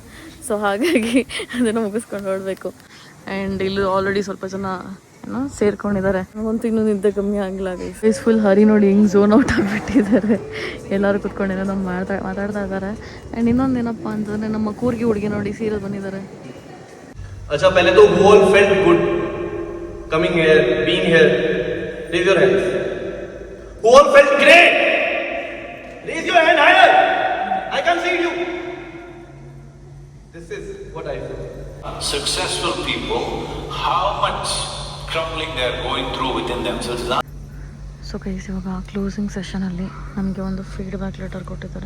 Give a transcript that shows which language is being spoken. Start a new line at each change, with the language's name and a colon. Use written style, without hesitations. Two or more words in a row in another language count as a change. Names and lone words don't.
Kannada: ಸೊ ಹಾಗಾಗಿ ಅದನ್ನು ಮುಗಿಸ್ಕೊಂಡು ಹೊರಡಬೇಕು. ಆ್ಯಂಡ್ ಇಲ್ಲಿ ಆಲ್ರೆಡಿ ಸ್ವಲ್ಪ ಜನ ಸೇರ್ಕೊಂಡಿದ್ದಾರೆ. ಅಂತೂ ಇನ್ನೂ ನಿದ್ದೆ ಕಮ್ಮಿ ಆಗಿಲ್ಲ ಗೈಸ್. ಫುಲ್ ಹರಿ ನೋಡಿ, ಹಿಂಗೆ
English: zone out
Kannada: ಆಗಿಬಿಟ್ಟಿದ್ದಾರೆ. ಎಲ್ಲರೂ ಕುತ್ಕೊಂಡಿದ್ದಾರೆ, ನಮ್ಮ ಮಾತಾಡ್ತಾ ಇದ್ದಾರೆ. ಆ್ಯಂಡ್ ಇನ್ನೊಂದೇನಪ್ಪ ಅಂತಂದರೆ, ನಮ್ಮ ಕೂರ್ಗಿ ಹುಡುಗಿ ನೋಡಿ ಸೀರಿಯಲ್ ಬಂದಿದ್ದಾರೆ.
Hindi: अच्छा, पहले तो
English: who all felt good coming here, being here? Raise your hands. Who all felt great? Raise your hand higher. I can't see you. This is what I feel. Successful people, how much crumbling they are going through within themselves.
Kannada: ಸೊ ಗೈಸ್, ಇವಾಗ ಕ್ಲೋಸಿಂಗ್ ಸೆಷನಲ್ಲಿ ನಮಗೆ ಒಂದು
English: feedback letter
Kannada: ಕೊಟ್ಟಿದ್ದಾರೆ.